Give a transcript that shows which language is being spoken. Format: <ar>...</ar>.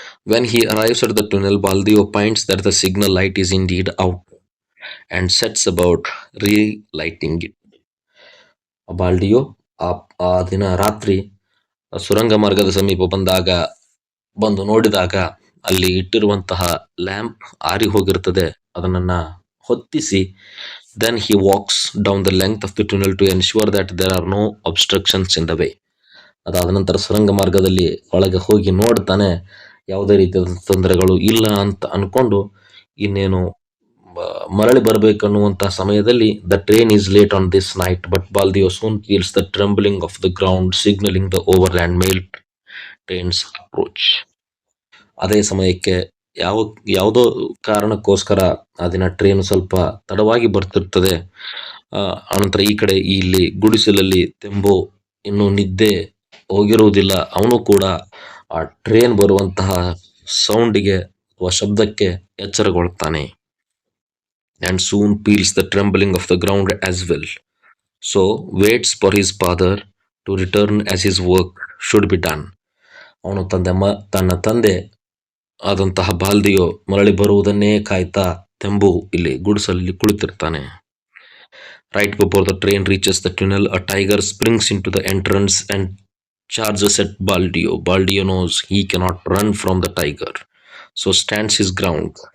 <en>When he arrives at the tunnel, Baldio finds that the signal light is indeed out and sets about relighting it.</en> <kn>ಬಾಲ್ಡಿಯೋ ಆ ಆ ದಿನ ರಾತ್ರಿ ಸುರಂಗ ಮಾರ್ಗದ ಸಮೀಪ ಬಂದು ನೋಡಿದಾಗ ಅಲ್ಲಿ ಇಟ್ಟಿರುವಂತಹ ಲ್ಯಾಂಪ್ ಆರಿ ಹೋಗಿರ್ತದೆ. ಅದನ್ನ ಹೊತ್ತಿಸಿ</kn> <en>then he walks down the length of the tunnel to ensure that there are no obstructions in the way.</en> <kn>ಅದಾದ ನಂತರ ಸುರಂಗ ಮಾರ್ಗದಲ್ಲಿ ಒಳಗೆ ಹೋಗಿ ನೋಡ್ತಾನೆ, ಯಾವುದೇ ರೀತಿಯಾದ ತೊಂದರೆಗಳು ಇಲ್ಲ ಅಂತ ಅನ್ಕೊಂಡು ಇನ್ನೇನು ಮರಳಿ ಬರಬೇಕನ್ನುವಂತಹ ಸಮಯದಲ್ಲಿ</kn> <en>The train is late on this night but Baldeo soon feels the trembling of the ground signalling the overland mail trains approach.</en> <kn>ಅದೇ ಸಮಯಕ್ಕೆ ಯಾವುದೋ ಕಾರಣಕ್ಕೋಸ್ಕರ ಆ ದಿನ ಟ್ರೈನ್ ಸ್ವಲ್ಪ ತಡವಾಗಿ ಬರ್ತಿರ್ತದೆ. ಅನಂತರ ಈ ಕಡೆ ಇಲ್ಲಿ ಗುಡಿಸಲಲ್ಲಿ ತೆಂಬು ಇನ್ನು ನಿದ್ದೆ ಹೋಗಿರುವುದಿಲ್ಲ. ಅವನು ಕೂಡ ಆ ಟ್ರೈನ್ ಬರುವಂತಹ ಸೌಂಡಿಗೆ ಅಥವಾ ಶಬ್ದಕ್ಕೆ ಎಚ್ಚರಗೊಳ್ತಾನೆ.</kn> <en>and soon feels the trembling of the ground as well. So waits for his father to return as his work should be done.</en> <kn>ಅವನು ತನ್ನ ತಂದೆ ಆದಂತಹ ಬಾಲ್ದಿಯೋ ಮರಳಿ ಬರುವುದನ್ನೇ ಕಾಯ್ತಾ ತೆಂಬು ಇಲ್ಲಿ ಗುಡಿಸಲಲ್ಲಿ ಕುಳಿತಿರ್ತಾನೆ.</kn> <en>Right before the train reaches the tunnel, a tiger springs into the entrance and charges at Baldio. Baldio knows he cannot run from the tiger, so stands his ground.</en>